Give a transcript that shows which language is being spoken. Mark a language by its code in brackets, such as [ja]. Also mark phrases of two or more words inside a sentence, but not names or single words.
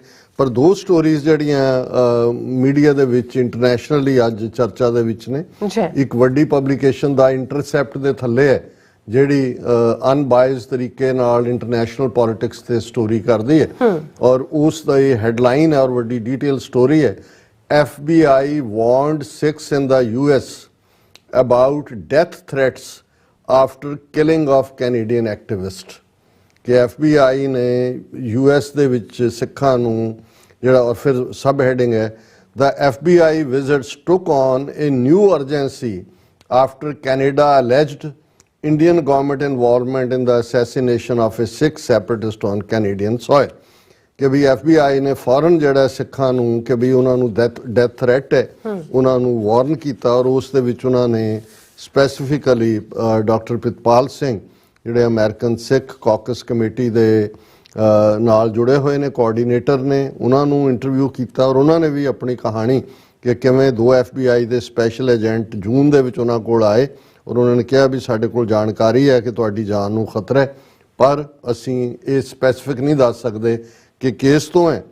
[pa] ਪਰ ਦੋ ਸਟੋਰੀਜ਼ ਜਿਹੜੀਆਂ ਮੀਡੀਆ ਦੇ ਵਿੱਚ ਇੰਟਰਨੈਸ਼ਨਲੀ ਅੱਜ ਚਰਚਾ ਦੇ ਵਿੱਚ ਨੇ, ਇੱਕ ਵੱਡੀ ਪਬਲੀਕੇਸ਼ਨ ਦਾ ਇੰਟਰਸੈਪਟ ਦੇ ਥੱਲੇ ਹੈ ਜਿਹੜੀ ਅਨਬਾਇਸ ਤਰੀਕੇ ਨਾਲ [en] international politics [pa] ਤੇ ਸਟੋਰੀ ਕਰਦੀ ਹੈ ਔਰ ਉਸ ਦਾ ਇਹ ਹੈਡਲਾਈਨ ਹੈ ਔਰ ਵੱਡੀ [en] detail story [pa] ਹੈ, [en] FBI warned Sikhs in the US about death threats after killing of Canadian activist। [pa] ਕਿ FBI ਨੇ US ਦੇ ਵਿੱਚ ਸਿੱਖਾਂ ਨੂੰ ਜਿਹੜਾ, ਔਰ ਫਿਰ [en] sub heading ਹੈ The FBI visits took on a new urgency after Canada alleged Indian government involvement in the assassination of a Sikh separatist on Canadian soil। [pa] ਕਿ ਵੀ FBI ਨੇ ਫੌਰਨ ਜਿਹੜਾ ਸਿੱਖਾਂ ਨੂੰ ਕਿ ਵੀ ਉਹਨਾਂ ਨੂੰ [en] death threat [pa] ਹੈ, ਉਹਨਾਂ ਨੂੰ ਵਾਰਨ ਕੀਤਾ ਔਰ ਉਸ ਦੇ ਵਿੱਚ ਉਹਨਾਂ ਨੇ ਸਪੈਸੀਫਿਕਲੀ ਡਾਕਟਰ ਪ੍ਰਿਤਪਾਲ ਸਿੰਘ ਜਿਹੜੇ ਅਮਰੀਕਨ ਸਿੱਖ ਕਾਕਸ ਕਮੇਟੀ ਦੇ ਨਾਲ ਜੁੜੇ ਹੋਏ ਨੇ, ਕੋਆਰਡੀਨੇਟਰ ਨੇ, ਉਹਨਾਂ ਨੂੰ ਇੰਟਰਵਿਊ ਕੀਤਾ ਔਰ ਉਹਨਾਂ ਨੇ ਵੀ ਆਪਣੀ ਕਹਾਣੀ ਕਿ ਕਿਵੇਂ ਦੋ FBI ਦੇ [en] special agent [pa] ਜੂਨ ਦੇ ਵਿੱਚ ਉਹਨਾਂ ਕੋਲ ਆਏ ਔਰ ਉਹਨਾਂ ਨੇ ਕਿਹਾ ਵੀ ਸਾਡੇ ਕੋਲ ਜਾਣਕਾਰੀ ਹੈ ਕਿ ਤੁਹਾਡੀ ਜਾਨ ਨੂੰ ਖਤਰਾ ਹੈ, ਪਰ ਅਸੀਂ ਇਹ ਸਪੈਸੀਫਿਕ ਨਹੀਂ ਦੱਸ ਸਕਦੇ ਕਿ ਕੇਸ ਤੋਂ ਹੈ।